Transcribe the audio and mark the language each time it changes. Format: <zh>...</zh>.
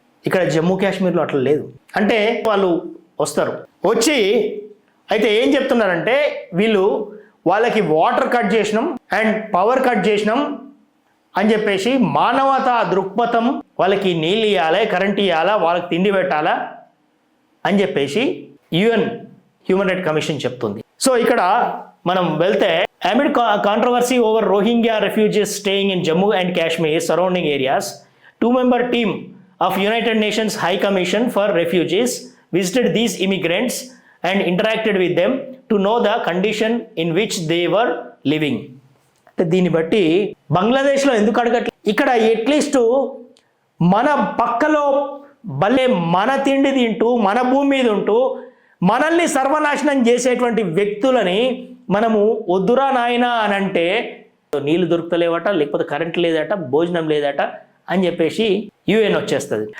<te>ఇక్కడ జమ్మూ కాశ్మీర్లో అట్లా లేదు. అంటే వాళ్ళు వస్తారు, వచ్చి అయితే ఏం చెప్తున్నారంటే వాళ్ళకి వాటర్ కట్ చేసినాం అండ్ పవర్ కట్ చేసినాం అని చెప్పేసి మానవతా దృక్పథం, వాళ్ళకి నీళ్ళు ఇవ్వాలి, కరెంట్ ఇవ్వాలా, వాళ్ళకి తిండి పెట్టాలా అని చెప్పేసి యుఎన్ హ్యూమన్ రైట్ కమిషన్ చెప్తుంది. సో ఇక్కడ మనం వెళ్తే</te> <en>amid controversy over Rohingya refugees staying in Jammu and Kashmir surrounding areas, 2-member team of United Nations High Commission for Refugees visited these immigrants and interacted with them to know the condition in which they were living.</en> <te>దీన్ని బట్టి బంగ్లాదేశ్లో ఎందుకు అడగట్లేదు, ఇక్కడ at least మన పక్కలో భలే మన తిండి తింటూ మన భూమి మీద ఉంటూ మనల్ని సర్వనాశనం చేసేటువంటి వ్యక్తులని మనము వద్దురా నాయనా అని అంటే నీళ్ళు దొరుకుతలేవట, లేకపోతే కరెంట్ లేదట, భోజనం లేదట అని చెప్పేసి యుఎన్ వచ్చేస్తుంది.</te>